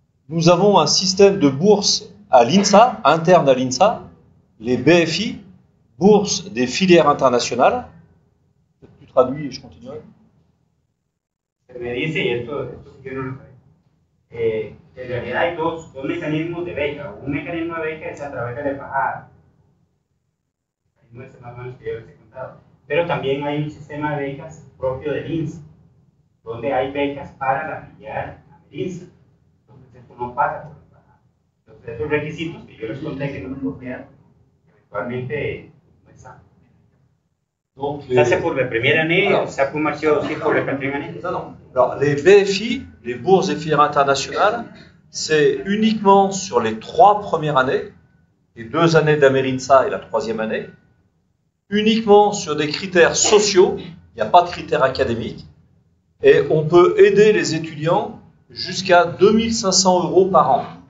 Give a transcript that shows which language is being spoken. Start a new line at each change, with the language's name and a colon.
French: Nous avons un système de bourses à l'INSA, interne à l'INSA, les BFI, bourses des filières internationales. Tu traduis et je continuerai.
Spanish: Se me dice, y esto sí que no lo sé, que en realidad hay dos mecanismos de beca. Un mecanismo de beca es a través de la embajada. No es más o menos que yo les he contado. Pero también hay un sistema de becas propio del INSA, donde hay becas para la filial INSA. Entonces esto no pasa por la embajada. Entonces esos requisitos que yo les conté que no me copiaron, eventualmente no están.
French: Ça c'est pour la première année, ça peut marcher aussi pour la quatrième année. Non, les BFI, les bourses des filières internationales, c'est uniquement sur les 3 premières années, les 2 années d'Amerinsa et la 3e année, uniquement sur des critères sociaux, il n'y a pas de critères académiques, et on peut aider les étudiants jusqu'à 2500 € par an.